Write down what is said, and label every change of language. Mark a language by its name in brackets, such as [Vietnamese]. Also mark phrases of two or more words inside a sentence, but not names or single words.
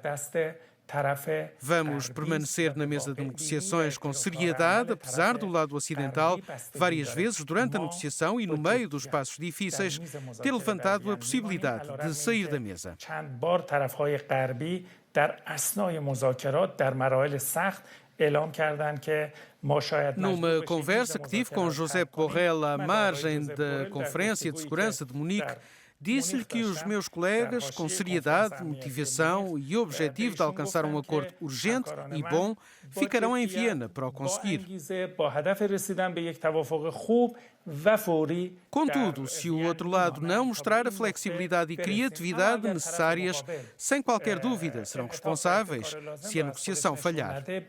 [Portuguese] Vamos permanecer na mesa de negociações com seriedade, apesar do lado ocidental, várias vezes durante a negociação e no meio dos passos difíceis, ter levantado a possibilidade de sair da mesa. [Persian] در اثنای مذاکرات در مراحل سخت اعلام کردند که ما شاید [Portuguese] Numa conversa que tive com Josep Borrell à margem da Conferência de Segurança de Munique, disse-lhe que os meus colegas, com seriedade, motivação e objetivo de alcançar um acordo urgente e bom, ficarão em Viena para o conseguir. Contudo, se o outro lado não mostrar a flexibilidade e criatividade necessárias, sem qualquer dúvida serão responsáveis se a negociação falhar.